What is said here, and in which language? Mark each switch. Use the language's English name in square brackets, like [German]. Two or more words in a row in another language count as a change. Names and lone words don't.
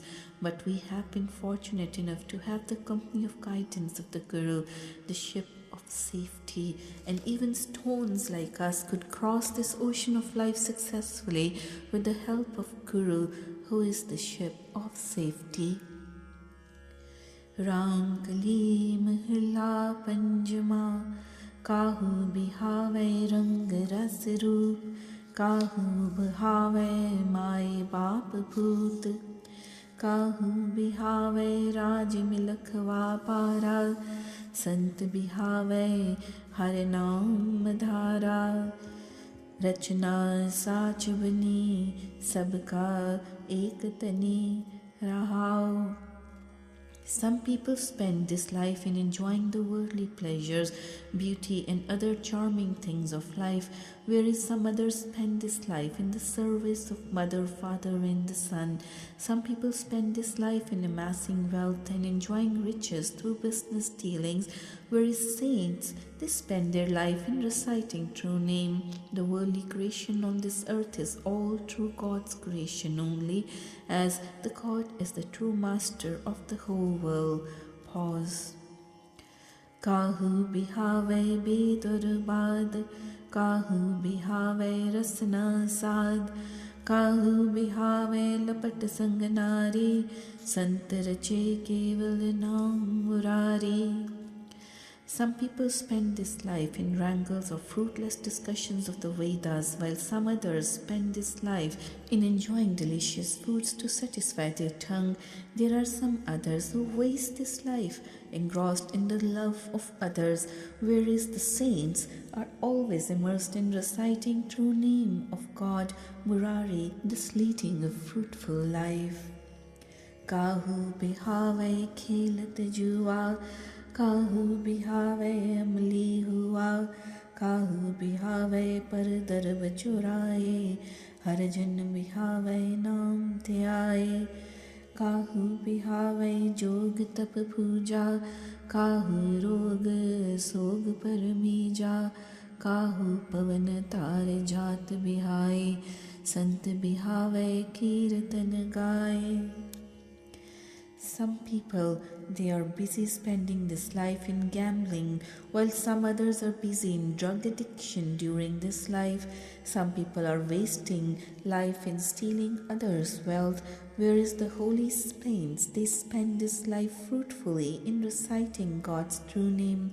[English] But we have been fortunate enough to have the company of guidance of the Guru, the ship of safety, and even stones like us could cross this ocean of life successfully with the help of Guru, who is the ship of safety. [Punjabi] ਰਾਮ ਕਲੀ ਮਹਲਾ ਪੰਜਮਾ, ਕਾਹੂ ਬਿਹਾਵੈ ਰੰਗ ਰਸ ਰੂਪ, ਕਾਹੂ ਬਿਹਾਵੈ ਮਾਇ ਬਾਪ ਪੂਤ, ਕਾਹੂ ਬਿਹਾਵੈ ਰਾਜ ਮਿਲਖ ਵਾਪਾਰਾ, ਸੰਤ ਬਿਹਾਵੈ ਹਰਿ ਨਾਮ ਅਧਾਰਾ, ਰਚਨਾ ਸਾਚੁ ਬਨੀ ਸਭ ਕਾ ਏਕੁ ਧਨੀ ਰਹਾਉ. [English] Some people spend this life in enjoying the worldly pleasures, beauty, and other charming things of life, whereas some others spend this life in the service of mother, father, and the son. Some people spend this life in amassing wealth and enjoying riches through business dealings, whereas saints, they spend their life in reciting true name. The worldly creation on this earth is all through God's creation only, as the God is the true master of the whole world. Pause. [Punjabi] ਕਾਹੂ ਬਿਹਾਵੈ ਬੇਦ ਅਰੁ ਬਾਦਿ, ਕਾਹੂ ਬਿਹਾਵੈ ਰਸਨਾ ਸਾਦਿ, ਕਾਹੂ ਬਿਹਾਵੈ ਲਪਟਿ ਸੰਗਿ ਨਾਰੀ, ਸੰਤ ਰਚੇ ਕੇਵਲ ਨਾਮ ਮੁਰਾਰੀ. [English] Some people spend this life in wrangles or fruitless discussions of the Vedas, while some others spend this life in enjoying delicious foods to satisfy their tongue. There are some others who waste this life engrossed in the love of others, whereas the saints are always immersed in reciting true name of God, Murari, thus leading a fruitful life. [Punjabi] ਕਾਹੂ ਬਿਹਾਵੈ ਖੇਲਤ ਜੂਆ, ਕਾਹੂ ਬਿਹਾਵੈ ਅਮਲੀ ਹੂਆ, ਕਾਹੂ ਬਿਹਾਵੈ ਪਰ ਦਰਬ ਚੁਰਾਏ, ਹਰਿ ਜਨ ਬਿਹਾਵੈ ਨਾਮ ਧਿਆਏ, ਕਾਹੂ ਬਿਹਾਵੈ ਜੋਗ ਤਪ ਪੂਜਾ, ਕਾਹੂ ਰੋਗ ਸੋਗ ਭਰਮੀਜਾ, ਕਾਹੂ ਪਵਨ ਧਾਰ ਜਾਤ ਬਿਹਾਏ, ਸੰਤ ਬਿਹਾਵੈ ਕੀਰਤਨ ਗਾਏ. [English] Some people, they are busy spending this life in gambling, while some others are busy in drug addiction during this life. Some people are wasting life in stealing others' wealth, whereas the holy saints, they spend this life fruitfully in reciting God's true name.